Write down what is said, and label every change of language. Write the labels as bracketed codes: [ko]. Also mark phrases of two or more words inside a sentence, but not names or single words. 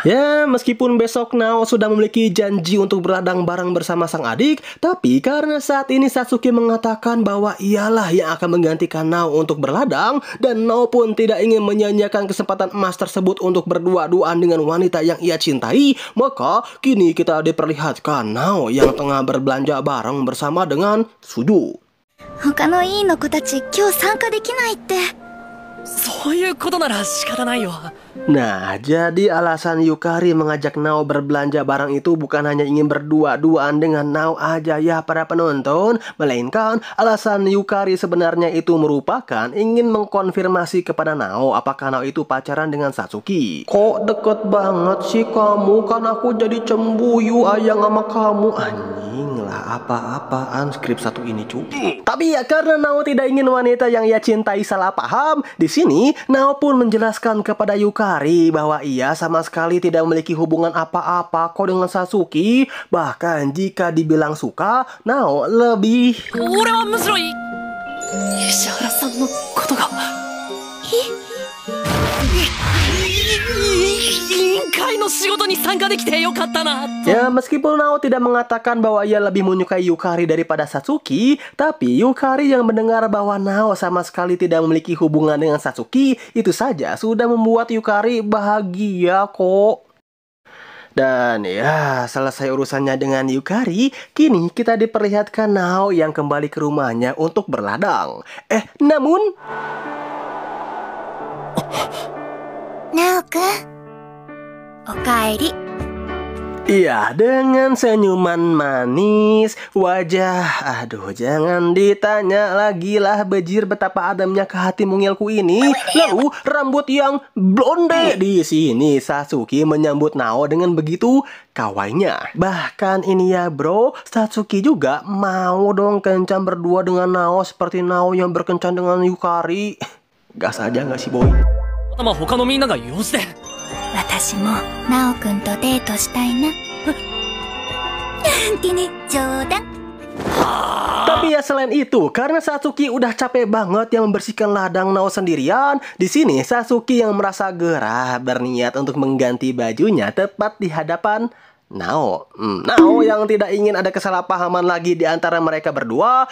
[id] Ya, meskipun besok Nao sudah memiliki janji untuk berladang bareng bersama sang adik, tapi karena saat ini Satsuki mengatakan bahwa ialah yang akan menggantikan Nao untuk berladang, dan Nao pun tidak ingin menyanyiakan kesempatan emas tersebut untuk berdua-duaan dengan wanita yang ia cintai, maka kini kita diperlihatkan Nao yang tengah berbelanja bareng bersama dengan Suju. [ja] 他の委員の子たち今日参加できないって。そういうことなら仕方ないよ。 [id] Nah, jadi alasan Yukari mengajak Nao berbelanja barang itu bukan hanya ingin berdua-duaan dengan Nao aja ya para penonton, melainkan alasan Yukari sebenarnya itu merupakan ingin mengkonfirmasi kepada Nao apakah Nao itu pacaran dengan Satsuki. Kok deket banget sih kamu, kan aku jadi cembuyu ayang sama kamu. Anjing lah, apa-apaan skrip satu ini cuy. Tapi ya karena Nao tidak ingin wanita yang ia cintai salah paham, di sini Nao pun menjelaskan kepada Yukari bahwa ia sama sekali tidak memiliki hubungan apa-apa kok dengan Satsuki. Bahkan jika dibilang suka, Nao lebih... [ja] 俺はむしろ石原さんのことが。委員会の仕事に参加できてよかったな。 [id] Ya, meskipun Nao tidak mengatakan bahwa ia lebih menyukai Yukari daripada Satsuki, tapi Yukari yang mendengar bahwa Nao sama sekali tidak memiliki hubungan dengan Satsuki, itu saja sudah membuat Yukari bahagia kok. Dan ya, selesai urusannya dengan Yukari, kini kita diperlihatkan Nao yang kembali ke rumahnya untuk berladang. Namun... [ja] ナオくん、おかえり。 [id] Iya, dengan senyuman manis, wajah, aduh jangan ditanya lagi lah bejir betapa ademnya ke hati mungilku ini. Lalu rambut yang blonde di sini Satsuki menyambut Nao dengan begitu kawainya. Bahkan ini ya bro, Satsuki juga mau dong kencan berdua dengan Nao seperti Nao yang berkencan dengan Yukari. Gas aja nggak sih boy? [ja] まあ他のみんなが用事で。私もナオくんとデートしたいな。なんてね、冗談。 [id] Tapi ya selain itu, karena Satsuki udah capek banget yang membersihkan ladang Nao sendirian, di sini Satsuki yang merasa gerah berniat untuk mengganti bajunya tepat di hadapan Nao. Nao yang tidak ingin ada kesalahpahaman lagi di antara mereka berdua.